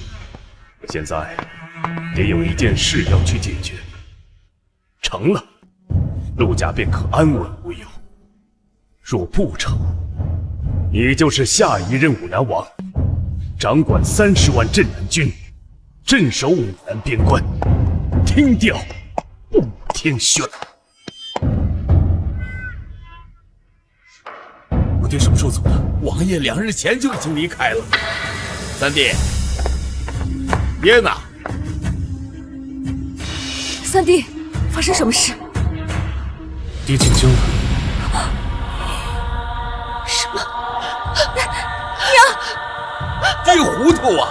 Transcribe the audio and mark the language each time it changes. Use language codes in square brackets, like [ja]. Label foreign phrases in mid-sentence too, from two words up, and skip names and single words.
[zh] 現在，爹有一件事要去解決，成了，陸家便可安穩無憂；若不成，你就是下一任武南王，掌管30萬鎮南軍，鎮守武南邊關，聽調不聽宣。我爹什麼時候走的？王爺2日前就已經離開了。三弟，爹呢？三弟，發生什麼事？爹進京了。什麼？爹糊塗啊！